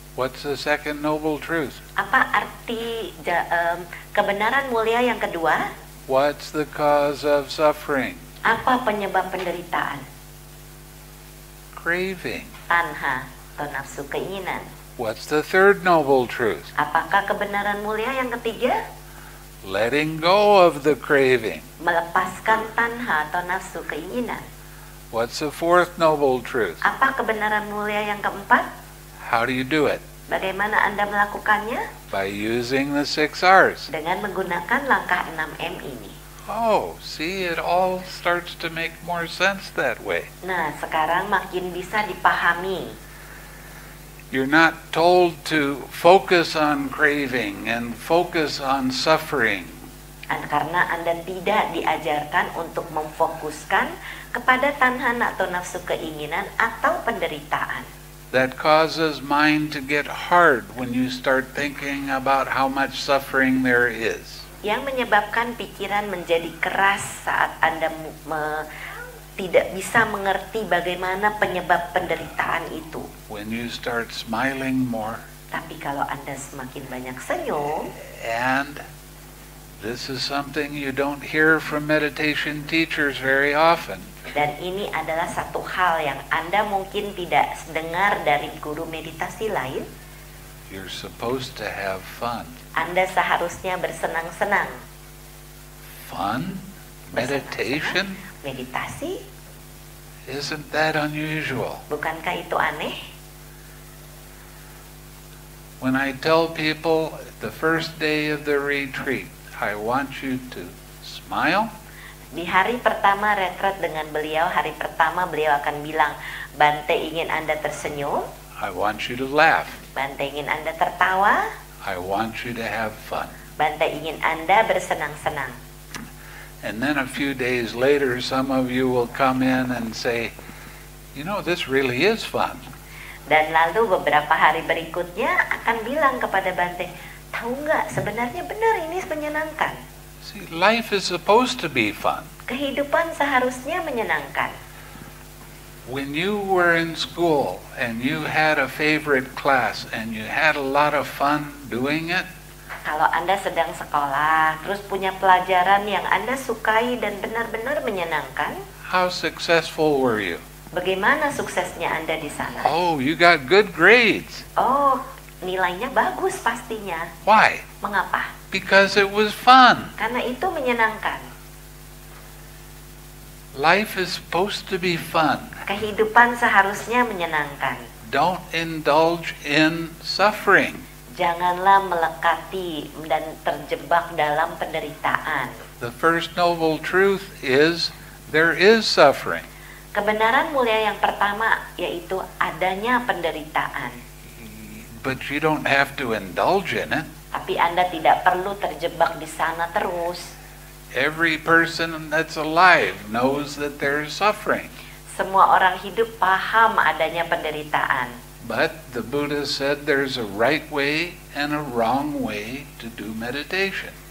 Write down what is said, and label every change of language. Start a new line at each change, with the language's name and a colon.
English: What's the second noble truth?
Indonesian: Apa arti kebenaran mulia yang kedua?
English: What's the cause of suffering?
Indonesian: Apa penyebab penderitaan?
English: Craving.
Indonesian: Tanha atau nafsu keinginan.
English: What's the third noble truth?
Indonesian: Apakah kebenaran mulia yang ketiga?
English: Letting go of the craving.
Indonesian: Melepaskan tanha atau nafsu keinginan.
English: What's the fourth noble truth?
Indonesian: Apa kebenaran mulia yang keempat?
English: How do you do it?
Indonesian: Bagaimana Anda melakukannya?
English: By using the 6 R's.
Indonesian: Dengan menggunakan langkah 6M ini.
English: Oh, see, it all starts to make more sense that way.
Indonesian: Nah, sekarang makin bisa dipahami.
English: You're not told to focus on craving and focus on suffering.
Indonesian: Karena Anda tidak diajarkan untuk memfokuskan kepada tanhan atau nafsu keinginan atau penderitaan.
English: That causes mind to get hard when you start thinking about how much suffering there is.
Indonesian: Yang menyebabkan pikiran menjadi keras saat Anda tidak bisa mengerti bagaimana penyebab penderitaan itu.
English: When you start smiling more.
Indonesian: Tapi kalau Anda semakin banyak senyum.
English: And this is something you don't hear from meditation teachers very often.
Indonesian: Dan ini adalah satu hal yang Anda mungkin tidak dengar dari guru meditasi lain.
English: You're supposed to have fun.
Indonesian: Anda seharusnya bersenang-senang.
English: Fun? Meditation?
Indonesian: Meditasi?
English: Isn't that unusual?
Indonesian: Bukankah itu aneh?
English: When I tell people the first day of the retreat, I want you to smile.
Indonesian: Di hari pertama retret dengan beliau, hari pertama beliau akan bilang, Bante ingin Anda tersenyum.
English: I want you to laugh.
Indonesian: Bante ingin Anda tertawa.
English: I want you to have fun.
Indonesian: Bante ingin Anda bersenang-senang.
English: And then a few days later, some of you will come in and say, you know, this really is fun.
Indonesian: Dan lalu beberapa hari berikutnya akan bilang kepada Bante, tahu nggak, sebenarnya benar ini menyenangkan.
English: See, life is supposed to be fun.
Indonesian: Kehidupan seharusnya menyenangkan.
English: When you were in school and you had a favorite class and you had a lot of fun doing it,
Indonesian: kalau Anda sedang sekolah, terus punya pelajaran yang Anda sukai dan benar-benar menyenangkan,
English: how successful were you?
Indonesian: Bagaimana suksesnya Anda di sana?
English: Oh, you got good grades.
Indonesian: Oh, nilainya bagus pastinya.
English: Why?
Indonesian: Mengapa?
English: Because it was fun.
Indonesian: Karena itu menyenangkan.
English: Life is supposed to be fun.
Indonesian: Kehidupan seharusnya menyenangkan.
English: Don't indulge in suffering.
Indonesian: Janganlah melekati dan terjebak dalam penderitaan.
English: The first noble truth is there is suffering.
Indonesian: Kebenaran mulia yang pertama yaitu adanya penderitaan.
English: But you don't have to indulge in it.
Indonesian: Tapi Anda tidak perlu terjebak di sana terus.
English: Every person that's alive knows that there's suffering.
Indonesian: Semua orang hidup paham adanya penderitaan.
English: But the Buddha said there's a right way and a wrong way to do meditation.